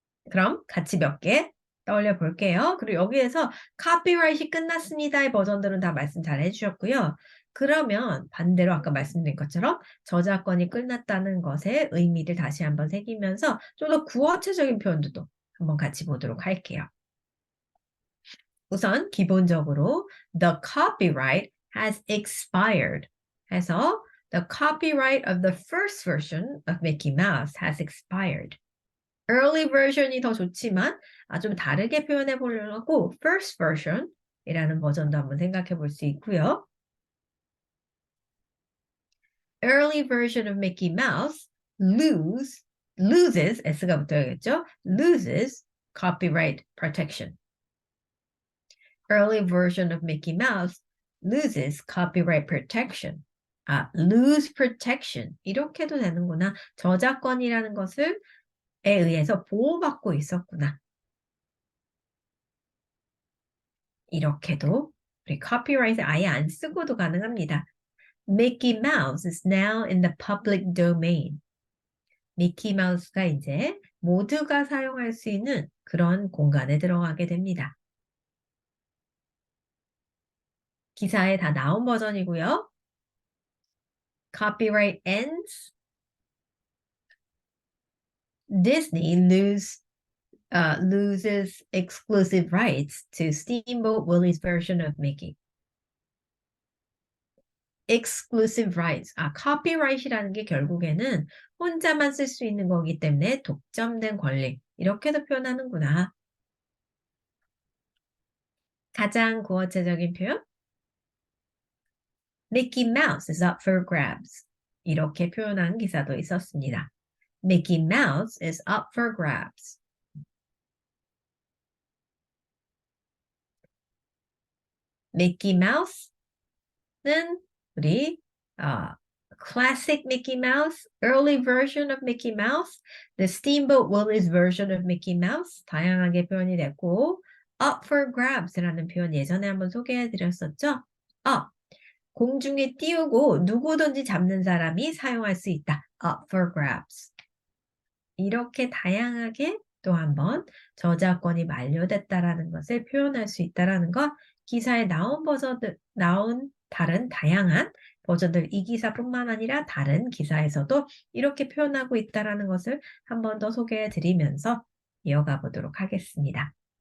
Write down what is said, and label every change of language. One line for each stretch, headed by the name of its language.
Korean: 그럼 같이 몇 개 떠올려 볼게요. 그리고 여기에서 카피라이트이 끝났습니다의 버전들은 다 말씀 잘 해주셨고요. 그러면 반대로 아까 말씀드린 것처럼 저작권이 끝났다는 것의 의미를 다시 한번 새기면서 좀 더 구어체적인 표현들도 한번 같이 보도록 할게요. 우선 기본적으로
English: the copyright has expired
Korean: 해서
English: the copyright of the first version of Mickey Mouse has expired.
Korean: early version이 더 좋지만 좀 다르게 표현해 보려고 first version 이라는 버전도 한번 생각해 볼 수 있고요.
English: early version of Mickey Mouse loses
Korean: S가 붙어야겠죠?
English: loses copyright protection. early version of Mickey Mouse loses copyright protection. lose protection
Korean: 이렇게도 되는구나. 저작권이라는 것을 에 의해서 보호받고 있었구나. 이렇게도 우리 copyright 아예 안 쓰고도 가능합니다.
English: Mickey Mouse is now in the public domain.
Korean: 미키 마우스가 이제 모두가 사용할 수 있는 그런 공간에 들어가게 됩니다. 기사에 다 나온 버전이고요.
English: Copyright ends. Disney loses exclusive rights to Steamboat Willie's version of Mickey. exclusive rights.
Korean: copyright이라는 게 결국에는 혼자만 쓸 수 있는 거기 때문에 독점된 권리. 이렇게도 표현하는구나. 가장 구어체적인 표현?
English: Mickey Mouse is up for grabs.
Korean: 이렇게 표현한 기사도 있었습니다.
English: Mickey Mouse is up for grabs. Mickey Mouse는 우리 classic Mickey Mouse, early version of Mickey Mouse, the Steamboat Willie's version of Mickey Mouse
Korean: 다양하게 표현이 됐고
English: up for grabs라는
Korean: 표현 예전에 한번 소개해 드렸었죠. 공중에 띄우고 누구든지 잡는 사람이 사용할 수 있다.
English: up for grabs.
Korean: 이렇게 다양하게 또 한번 저작권이 만료됐다라는 것을 표현할 수 있다라는 것 기사에 나온 다른 다양한 버전들 이 기사뿐만 아니라 다른 기사에서도 이렇게 표현하고 있다라는 것을 한 번 더 소개해 드리면서 이어가 보도록 하겠습니다.